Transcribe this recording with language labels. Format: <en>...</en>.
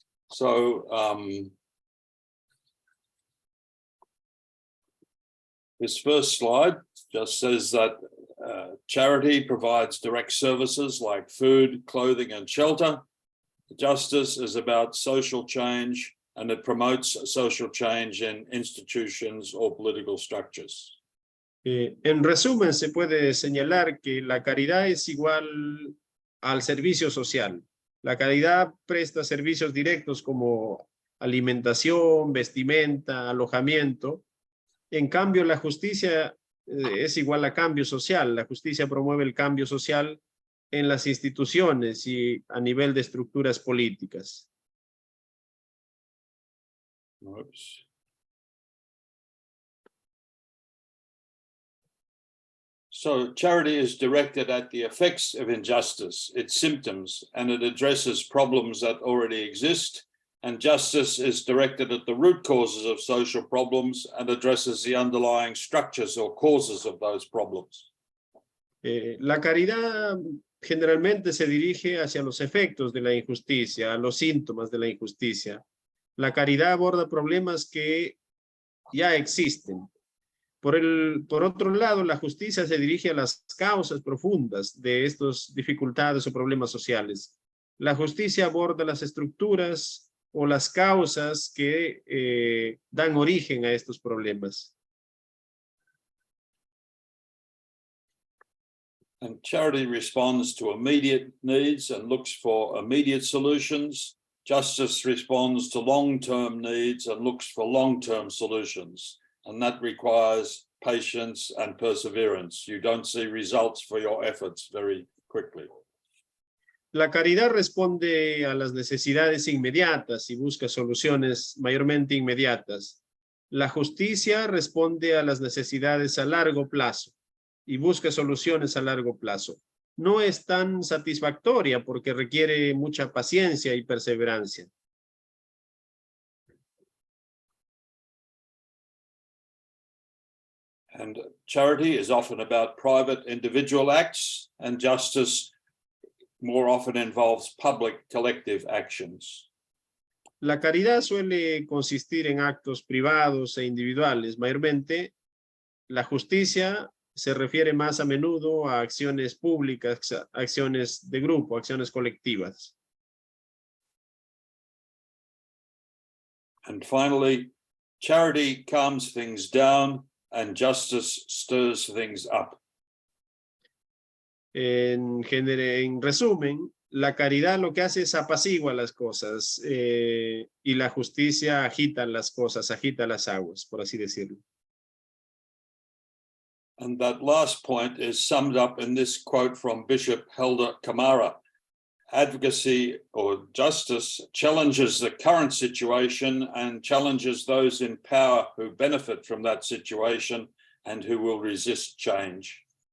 <en>So this first slide just says that charity provides direct services like food, clothing, and shelter. Justice is about social change, and it promotes social change in institutions or political structures.</en> <es>En resumen, se puede señalar que la caridad es igual al servicio social. La caridad presta servicios directos como alimentación, vestimenta, alojamiento. En cambio, la justicia es igual a cambio social. La justicia promueve el cambio social en las instituciones y a nivel de estructuras políticas. Oops.</es> <en>So charity is directed at the effects of injustice, its symptoms, and it addresses problems that already exist. And justice is directed at the root causes of social problems and addresses the underlying structures or causes of those problems.</en> <es>La caridad generalmente se dirige hacia los efectos de la injusticia, a los síntomas de la injusticia. La caridad aborda problemas que ya existen. Por otro lado, la justicia se dirige a las causas profundas de estas dificultades o problemas sociales. La justicia aborda las estructuras o las causas que dan origen a estos problemas.</es> <en>And charity responds to immediate needs and looks for immediate solutions. Justice responds to long-term needs and looks for long-term solutions. And that requires patience and perseverance. You don't see results for your efforts very quickly.</en> <es>La caridad responde a las necesidades inmediatas y busca soluciones mayormente inmediatas. La justicia responde a las necesidades a largo plazo y busca soluciones a largo plazo. No es tan satisfactoria porque requiere mucha paciencia y perseverancia.</es> <en>And charity is often about private individual acts, and justice more often involves public collective actions.</en> <es>La caridad suele consistir en actos privados e individuales. Mayormente, la justicia se refiere más a menudo a acciones públicas, acciones de grupo, acciones colectivas.</es> <en>And finally, charity calms things down and justice stirs things up.</en> <es>En resumen, la caridad lo que hace es apacigua las cosas y la justicia agita las cosas, agita las aguas, por así decirlo.</es> <en>And that last point is summed up in this quote from Bishop Helder Camara. Advocacy or justice challenges the current situation and challenges those in power who benefit from that situation and who will resist change.</en>